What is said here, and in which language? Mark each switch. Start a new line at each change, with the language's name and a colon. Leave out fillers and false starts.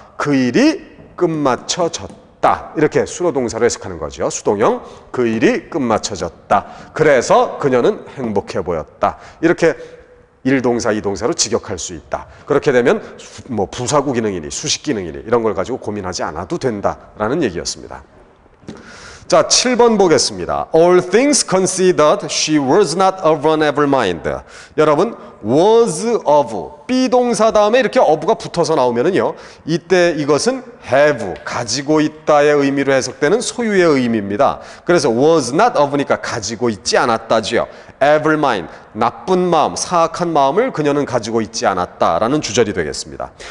Korean: 그 일이 끝마쳐졌다. 이렇게 수로동사로 해석하는 거죠. 수동형. 그 일이 끝마쳐졌다. 그래서 그녀는 행복해 보였다. 이렇게 1동사, 2동사로 직역할 수 있다. 그렇게 되면 뭐 부사구 기능이니 수식 기능이니 이런 걸 가지고 고민하지 않아도 된다라는 얘기였습니다. 자, 7번 보겠습니다.
English: All things considered, she was not of unable mind.
Korean: 여러분, was of, 비동사 다음에 이렇게 of가 붙어서 나오면은요, 이때 이것은 have, 가지고 있다의 의미로 해석되는 소유의 의미입니다. 그래서
English: was not of
Korean: 니까 가지고 있지 않았다지요.
English: able mind,
Korean: 나쁜 마음, 사악한 마음을 그녀는 가지고 있지 않았다라는 주절이 되겠습니다.